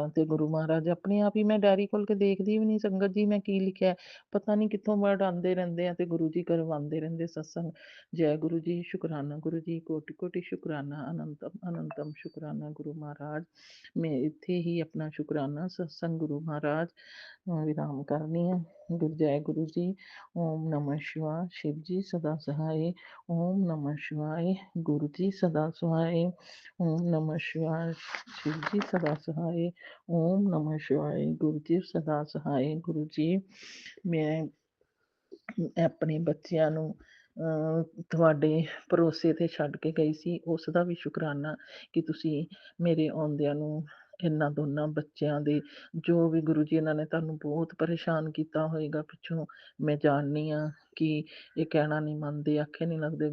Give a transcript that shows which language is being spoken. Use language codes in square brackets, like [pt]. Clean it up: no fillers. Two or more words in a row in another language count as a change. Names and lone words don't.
[pa] ਤੇ ਗੁਰੂ ਮਹਾਰਾਜ ਆਪਣੇ ਆਪ ਹੀ, ਮੈਂ ਡਾਇਰੀ ਖੋਲ ਕੇ ਦੇਖਦੀ ਵੀ ਨਹੀਂ ਸੰਗਤ ਜੀ ਮੈਂ ਕੀ ਲਿਖਿਆ, ਪਤਾ ਨਹੀਂ ਕਿੱਥੋਂ ਵਰਡ ਆਉਂਦੇ ਰਹਿੰਦੇ ਆ ਤੇ ਗੁਰੂ ਜੀ ਕਰਵਾਉਂਦੇ ਰਹਿੰਦੇ ਸਤਸੰਗ। ਜੈ ਗੁਰੂ ਜੀ, ਸ਼ੁਕਰਾਨਾ ਗੁਰੂ ਜੀ, ਕੋਟि ਕੋਟि ਸ਼ੁਕਰਾਨਾ, ਅਨੰਤਮ ਅਨੰਤਮ ਸ਼ੁਕਰਾਨਾ ਗੁਰੂ ਮਹਾਰਾਜ। ਮੈਂ ਇੱਥੇ ਹੀ ਆਪਣਾ ਸ਼ੁਕਰਾਨਾ ਸਤਸੰਗ ਗੁਰੂ ਮਹਾਰਾਜ ਵਿਰਾਮ ਕਰਨੀ ਹੈ। ਜੈ ਗੁਰੂ ਜੀ। [sa] ओम नमः शिवाय, [hi] शिव जी सदा सहाय। [sa] ओम नमः शिवाय, [hi] गुरु जी सदा सहाय। [sa] ओम नमः शिवाय, [hi] शिव जी सदा सहाय। [sa] ओम नमः शिवाय, [hi] गुरु जी सदा सहाय। [pa] गुरु जी मैं ਆਪਣੇ ਬੱਚਿਆਂ ਨੂੰ ਤੁਹਾਡੇ ਭਰੋਸੇ ਤੇ ਛੱਡ ਕੇ ਗਈ ਸੀ, ਉਸ ਦਾ ਵੀ ਸ਼ੁਕਰਾਨਾ ਕਿ ਤੁਸੀਂ ਮੇਰੇ ਆਉਂਦਿਆਂ ਨੂੰ ਇਹਨਾਂ ਦੋਨਾਂ ਬੱਚਿਆਂ ਦੇ, ਜੋ ਵੀ ਗੁਰੂ ਜੀ ਇਹਨਾਂ ਨੇ ਤੁਹਾਨੂੰ ਬਹੁਤ ਪਰੇਸ਼ਾਨ ਕੀਤਾ ਹੋਏਗਾ ਪਿੱਛੋਂ, ਮੈਂ ਜਾਣਦੀ ਹਾਂ ਕਿ ਇਹ ਕਹਿਣਾ ਨਹੀਂ ਮੰਨਦੇ, ਆਖੇ ਨਹੀਂ ਲੱਗਦੇ।